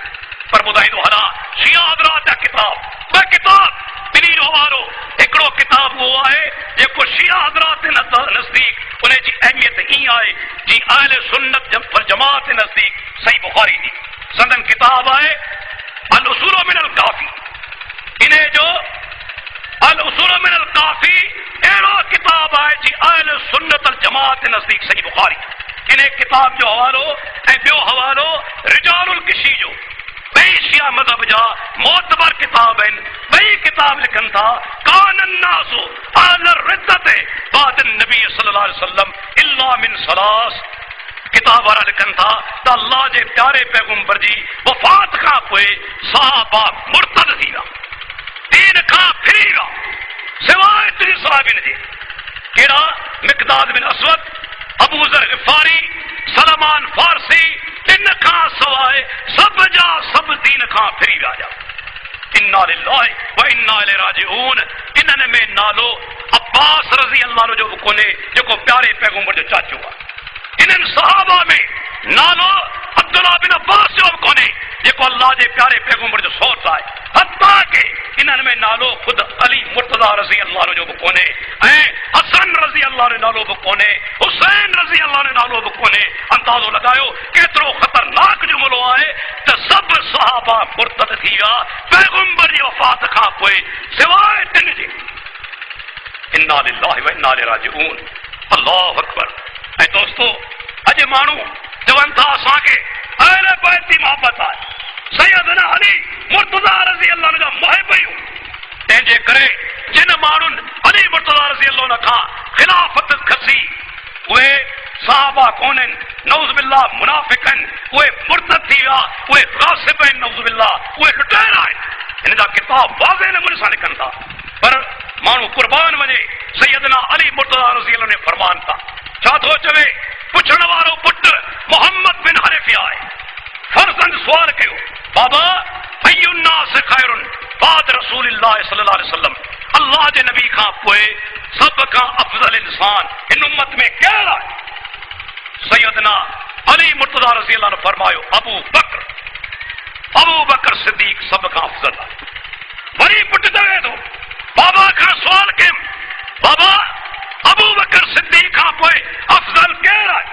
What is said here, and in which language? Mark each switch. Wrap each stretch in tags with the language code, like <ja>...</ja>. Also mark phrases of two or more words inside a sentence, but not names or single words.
<sd>पर ॿुधाईंदो हलां शिया हज़रात जा किताब, ॿ किताब, ॿिन्ही जो हवालो। हिकिड़ो किताब उहो आहे जेको शिया हज़रात जे नज़दीक उन जी अहमियत ईअं आहे जी</sd> <ar>أهل السنة والجماعة</ar> <sd>जे नज़दीक सही बुखारी जी संदन किताब आहे अल उसूल मिन अल काफ़ी। इन जो अल उसूल मिन काफी अहिड़ो किताब आहे जी</sd> <ar>أهل السنة الجماعة</ar> <sd>जे नज़दीक सही बुखारी। इन किताब जो हवालो ऐं ॿियो हवालो रिजालुल किशी जो, ॿई शिया मज़हब जा मोतबर किताब आहिनि। ॿई किताब लिखनि था</sd> <ar>كان الناس أهل ردة بعد النبي صلى الله عليه وسلم إلا من ثلاث.</ar> <sd>किताब वारा लिखनि था त अल्लाह जे प्यारे पैगंबर जी वफ़ात खां पोइ सहाबा मुर्तद थी विया, दीन खां फिरी विया, सिवाय टिनि सहाबियुनि जे। कहिड़ा? मिक़दाद बिन असवद, अबू ज़र ग़िफ़ारी, सलमान फारसी। इन खां सवाइ सब जा सब दीन खां फिरी विया।</sd> <ar>إنا لله وإنا إليه راجعون.</ar> <sd>इन्हनि में नालो अब्बास</sd> <ar>رضي الله</ar> <sd>जो बि कोन्हे जेको प्यारे पैगंबर जो चाचो आहे। इन्हनि सहाबा में नालो अब्दुल्लाह बिन अब्बास जो बि कोन्हे जेको अल्लाह जे प्यारे पैगंबर जो सौट आहे। हत्ता के इन्हनि में नालो खुद अली मुर्तज़ा</sd> <ar>رضي الله</ar> <sd>जो बि कोन्हे ऐं हसन</sd> <ar>رضي الله</ar> <sd>जो नालो बि कोन्हे, हुसैन</sd> <ar>رضي الله</ar> <sd>जो नालो बि कोन्हे। अंदाज़ो लगायो केतिरो ख़तरनाक जुमिलो आहे त सभु सहाबा मुर्तद थी विया पैगंबर जी वफ़ात खां पोइ सिवाय टिनि जे।</sd> <ar>إنا لله وإنا إليه راجعون. الله أكبر.</ar> <sd>ऐं दोस्तो अॼु माण्हू चवनि था असांखे अहले बैत जी मोहबत आहे, सैयदना अली मुर्तज़ा</sd> <ar>رضي الله</ar> <sd>जा मुहिब आहियूं। तंहिंजे करे जिन माण्हुनि अली मुर्तज़ा</sd> <ar>رضي الله</ar> <sd>खां ख़िलाफ़त खसी उहे सहाबा कोन्हनि,</sd> <ar>نعوذ بالله</ar> <sd>मुनाफ़िक़नि, उहे मुर्तद थी विया, उहे ग़ासिब आहिनि,</sd> <ar>نعوذ بالله</ar> <sd>उहे लुटेरा आहिनि। हिन जा किताब वाज़े नमूने सां लिखनि था, पर माण्हू क़ुर्बान वञे सैयदना अली मुर्तज़ा</sd> <ar>رضي الله</ar> <sd>ने फ़रमान था। छा थो चवे? पुछण वारो पुटु मोहम्मद बिन हनीफ़ा आहे। फर्ज़ंद सुवाल कयो, बाबा</sd> <ar>أي الناس خير بعد رسول الله صلى الله عليه وسلم,</ar> <sd>अल्लाह जे नबी खां पोइ सभ खां अफ़ज़ल इंसान हिन उम्मत में केरु आहे? सैयदना अली मुर्तज़ा</sd> <ar>رضي الله</ar> <sd>ने फरमायो अबू बकर सिद्दीक़ सभ खां अफ़ज़ल आहे। वरी पुटु चवे थो, बाबा खां सुवाल कयमि, बाबा अबू बकर सिद्दीक़ खां पोइ अफ़ज़ल केरु आहे?</sd>